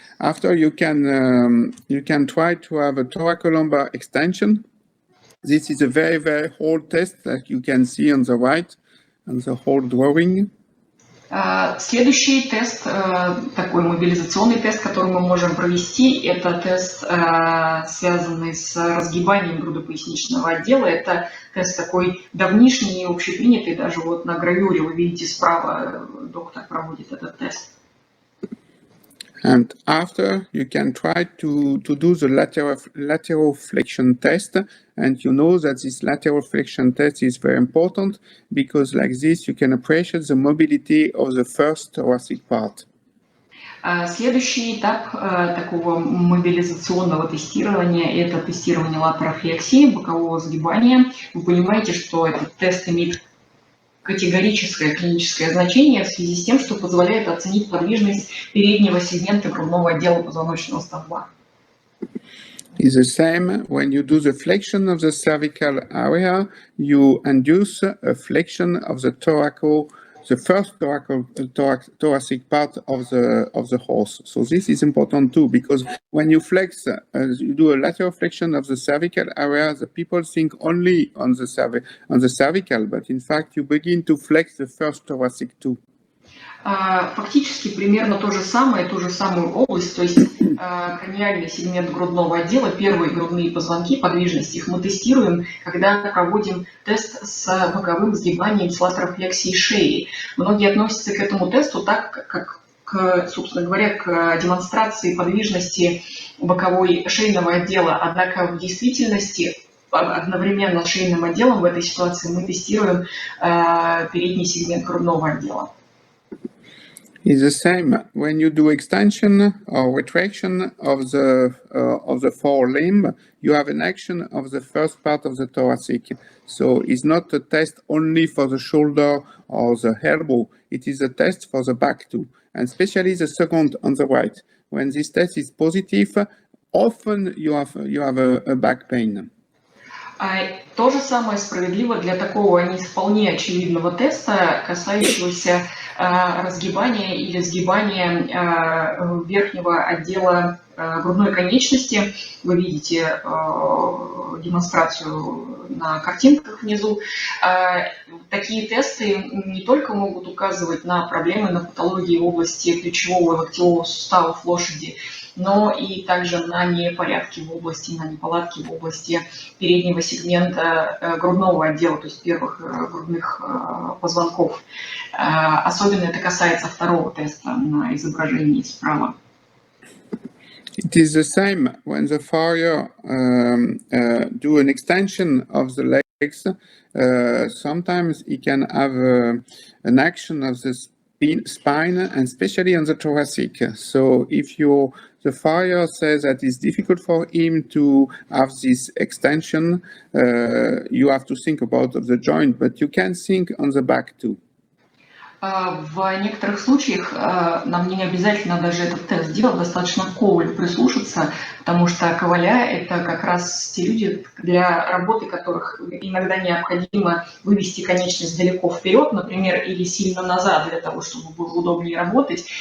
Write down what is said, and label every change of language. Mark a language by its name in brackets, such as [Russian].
[English] After, you can try to have a thoracolumbar extension. This is a very, very old test that you can see on the right, on the whole drawing. [Russian] Следующий тест, такой мобилизационный тест, который мы можем провести, это тест, связанный с разгибанием грудопоясничного отдела. Это тест такой давнишний, общепринятый, даже вот на гравюре вы видите справа, доктор проводит этот тест. [English] And after, you can try to do the lateral flexion test. And you know that this lateral flexion test is very important, because like this, you can appreciate the mobility of the first thoracic part. [Russian] Следующий этап такого мобилизационного тестирования – это тестирование латерофлексии, бокового сгибания. Вы понимаете, что этот тест имеет категорическое клиническое значение в связи с тем, что позволяет оценить подвижность переднего сегмента грудного отдела позвоночного столба. [English] Is the same when you do the flexion of the cervical area, you induce a flexion of the first thoracic part of the horse. So this is important too, because when you flex, you do a lateral flexion of the cervical area, the people think only on the cervical, but in fact you begin to flex the first thoracic too. [Russian] Фактически примерно ту же самую область, то есть краниальный сегмент грудного отдела, первые грудные позвонки, подвижность их мы тестируем, когда проводим тест с боковым сгибанием с латерофлексией шеи. Многие относятся к этому тесту так, как, собственно говоря, к демонстрации подвижности боковой шейного отдела, однако в действительности одновременно с шейным отделом в этой ситуации мы тестируем передний сегмент грудного отдела. [English] Is the same when you do extension or retraction of the forelimb. You have an action of the first part of the thoracic. So it's not a test only for the shoulder or the elbow. It is a test for the back too, and especially the second on the right, when this test is positive, often you have a back pain. [Russian] То же самое справедливо для такого не вполне очевидного теста, касающегося разгибания или сгибания верхнего отдела грудной конечности. Вы видите демонстрацию на картинках внизу. Такие тесты не только могут указывать на проблемы, на патологии в области плечевого и локтевого суставов лошади, но и также на неполадки в области переднего сегмента грудного отдела, то есть первых грудных позвонков. Особенно это касается второго теста на изображении справа. [English] It is the same when the farrier do an extension of the legs. Sometimes he can have an action of the spine, and especially on the thoracic. So if the farrier says that it's difficult for him to have this extension, you have to think about the joint, but you can think on the back too. [Russian] В некоторых случаях нам не обязательно даже этот тест делать, достаточно к ковалю прислушаться, потому что коваля – это как раз те люди, для работы которых иногда необходимо вывести конечность далеко вперед, например, или сильно назад, для того, чтобы было удобнее работать.